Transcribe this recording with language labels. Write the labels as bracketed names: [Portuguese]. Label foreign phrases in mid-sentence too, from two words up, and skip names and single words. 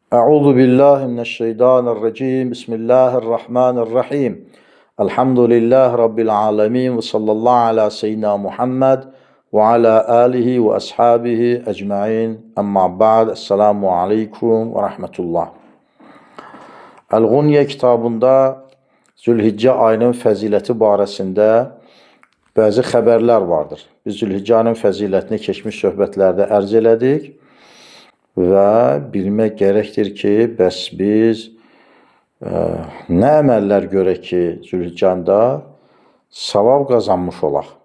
[Arabic] أعوذ بالله من الشيطان الرجيم. بسم الله الرحمن الرحيم. الحمد لله رب العالمين وصلى الله على سيدنا محمد وعلى آله وأصحابه أجمعين. أما بعد. السلام عليكم ورحمة الله. [Azerbaijani] El-Ğunye kitabında Zülhicce ayının fəziləti barəsində bəzi xəbərlər vardır. Biz Zülhicce ayının fəzilətini keçmiş söhbətlərdə ərz elədik və bilmək gərəkdir ki, bəs biz nə əməllər görək ki, Zülhicce ayında savab qazanmış olaq.